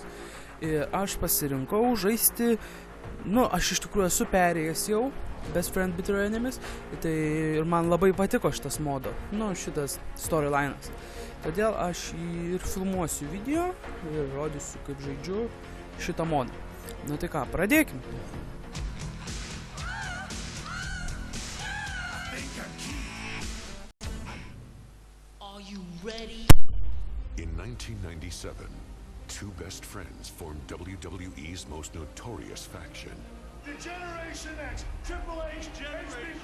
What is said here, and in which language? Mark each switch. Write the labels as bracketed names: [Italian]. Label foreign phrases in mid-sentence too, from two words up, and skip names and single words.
[Lithuanian] Ir aš pasirinkau žaisti, aš iš tikrųjų esu perėjęs jau Best Friend Bitter Enemies, tai ir man labai patiko šitas modo, šitas storylinas. Todėl aš ir filmuosiu video ir rodysiu, kaip žaidžiu šitą modą. Tai ką, pradėkim. [English] In 1997, two best friends formed WWE's most notorious faction. The Generation X, Triple H, HBK,